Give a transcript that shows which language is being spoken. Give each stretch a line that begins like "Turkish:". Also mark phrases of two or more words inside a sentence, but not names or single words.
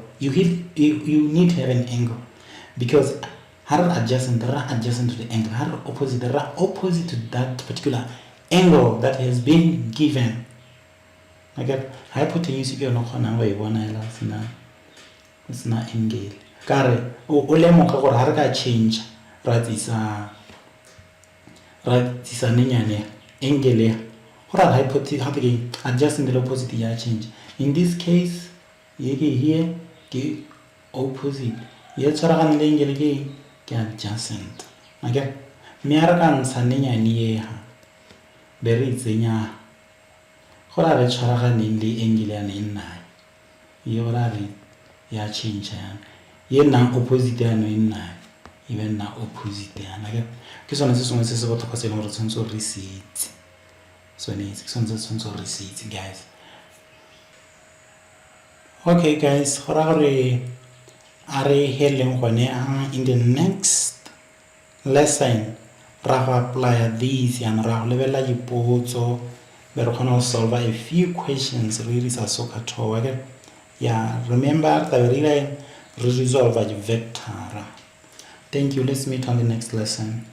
English: You need to have an angle because adjacent to the angle, opposite to that particular angle that has been given. Hypotenuse if you're not going to
Tswana: se na angle ka re o lemoga gore ha re ka change ra tsisa nenyane angle ya go ra
English: adjusting the opposite
Tswana: ya change.
English: In this case
Tswana: ye ke here ke opposite ye tshwaragane le angle ke adjacent okay mme a re ka ntsha nenyane ye ha be re itsenya go ra re tshwaraganeng le angle ya nnae ye go ra re ya change ye nna opposite ya nnae e be nna opposite yana ke sone se sengwe se se botlhokwa se e leng gore tshwanetse re se itse tshwanetse re se itse guys.
English: Okay guys,
Tswana: go ra gore a re heleng gone
English: in the next lesson
Tswana: ra go
English: apply this
Tswana: yana ra go lebelela dipotso be re kgona go
English: solve a few questions
Tswana: re dirisa SOHCAHTOA
English: okay yeah remember
Tswana: re resolve di vector.
English: Thank you, let's meet on the next lesson.